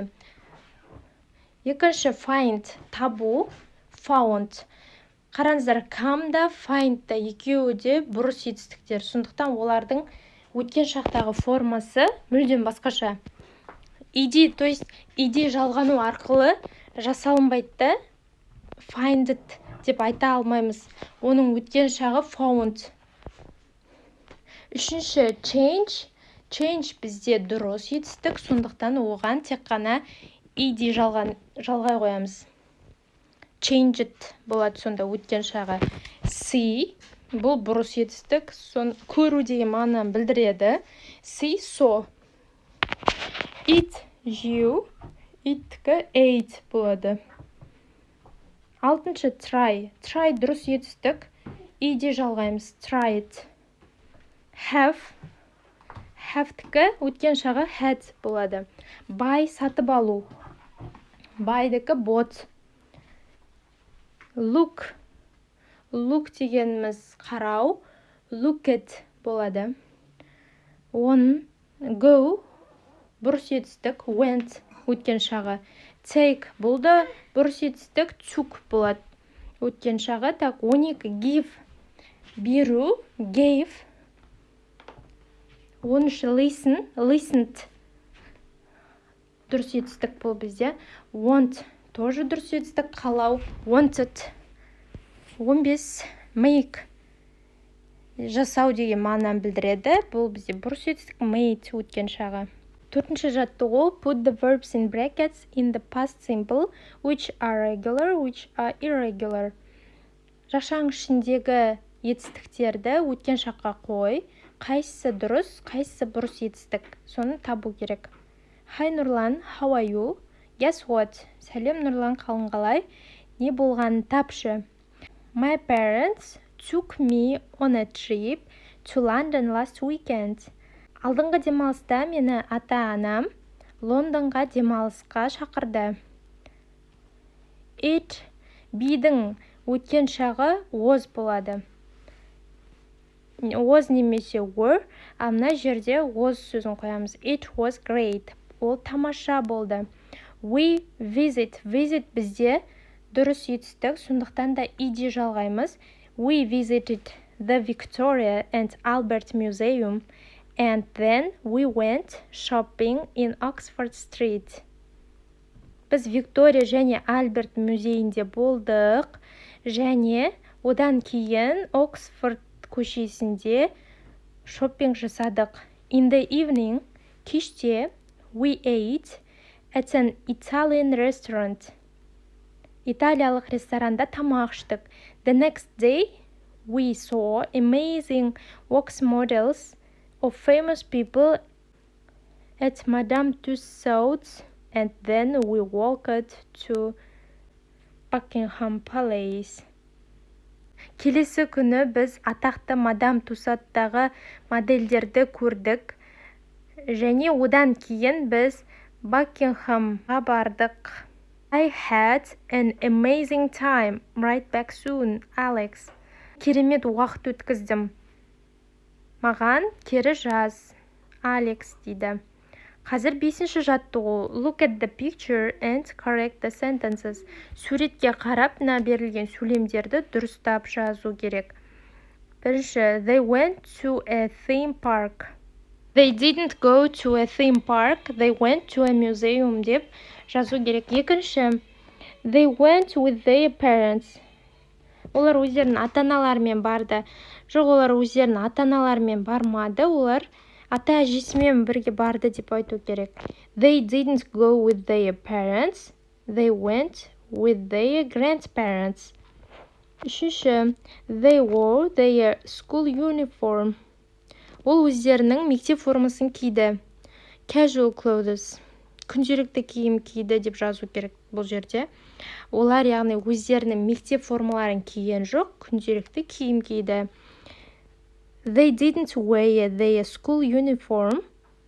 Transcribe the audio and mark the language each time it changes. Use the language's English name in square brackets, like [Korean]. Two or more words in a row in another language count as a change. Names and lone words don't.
[Kazakh] Екінші find, табу, found. Қараңыздар, come да, find да екеуі де бұрыс етістіктер. Сондықтан олардың өткен шақтағы формасы мүлдем басқаша. Иде, то есть иде жалғану арқылы жасалынбайды. [English] Find it [Kazakh] деп айта алмаймыз. Оның өткен шағы found. Үшінші change бізде дұрыс етістік, сондықтан оған тек қана иде жалғай қоямыз. [English] Change it [Kazakh] болады сонда өткен шағы. See бұл бұрыс етістік, көру деген мағынаны білдіреді. [English] See, saw. Eat, [Kazakh] жеу, eat-кі ate болады. Алтыншы try дұрыс етістік, иде жалғаймыз, [English] tried. [Kazakh] Have-кі өткен шағы had болады. Buy, сатып алу, buy-дікі bought. Look дегеніміз қарау, [English] look at болады. On, go, [Kazakh] бұрыс етістік, went, өткен шағы. Take, бұл да бұрыс етістік, took болады. Өткен шағы. 12, give, беру, [English] gave. 13, listen, listened. [Kazakh] Дұрыс етістік бұл бізде. Want, тоже дұрыс етістік, қалау, [English] wanted. 15, make, [Kazakh] жасау деген мағынаны білдіреді. Бұл бізде бұрыс етістік, made, өткен шағы. 4-ші жаттығу. [English] Put the verbs in brackets in the past simple, which are regular, which are irregular. [Kazakh] Жақшаң ішіндегі етістіктерді өткен шаққа қой. Қайсысы дұрыс, қайсысы бұрыс етістік. Соны табу керек. Hi Нұрлан, [English] how are you? Guess what? [Kazakh] Сәлем Нұрлан, қалың қалай? Не болғанын тапшы. [English] My parents took me on a trip to London last weekend. [Kazakh] Алдыңғы демалыста мені ата-анам Лондонға демалысқа шақырды. It, be-дің өткен шағы was болады. was немесе were, ал мына жерде was сөзін қоямыз. [English] It was great. [Kazakh] Ол тамаша болды. [English] We visit [Kazakh] бізде дұрыс етістік, сондықтан да иде жалғаймыз. [English] We visited the Victoria and Albert Museum and then we went shopping in Oxford Street. [Kazakh] Біз Виктория және Альберт музейінде болдық және одан кейін Оксфорд көшесінде шоппинг жасадық. [English] In the evening, кеште, we ate at an Italian restaurant. [Kazakh] Италиялық ресторанда тамақ іштік. [English] The next day, we saw amazing wax models of famous people at Madame Tussauds and then we walked to Buckingham Palace. [Kazakh] Келесі күні біз атақты Мадам Туссадтағы модельдерді көрдік және одан кейін біз Бакингhamға бардық. [English] I had an amazing time. Right back soon, Alex. [Kazakh] Керемет уақыт өткіздім. Маған кері жаз. Алекс дейді. Қазір 5-ші жаттығу. [English] Look at the picture and correct the sentences. [Kazakh] Суретке қарап, мына берілген сөйлемдерді дұрыстап жазу керек. Бірінші, [English] they went to a theme park. They didn't go to a theme park. They went to a museum [Kazakh] деп жазу керек. Екінші, [English] they went with their parents. [Kazakh] Олар өздерінің ата-аналарымен барды. Жоқ, олар өздерінің ата-аналарымен бармады. Олар ата-әжесімен бірге барды деп айту керек. [English] They didn't go with their parents. They went with their grandparents. Үшінші, they wore their school uniform. [Kazakh] Ол өздерінің мектеп формасын киді. [English] Casual clothes. [Kazakh] Күнделікті киім киді деп жазу керек бұл жерде. Олар яғни өздерінің мектеп формаларын киген жоқ, күнделікті киім киді. [English] They didn't wear their school uniform.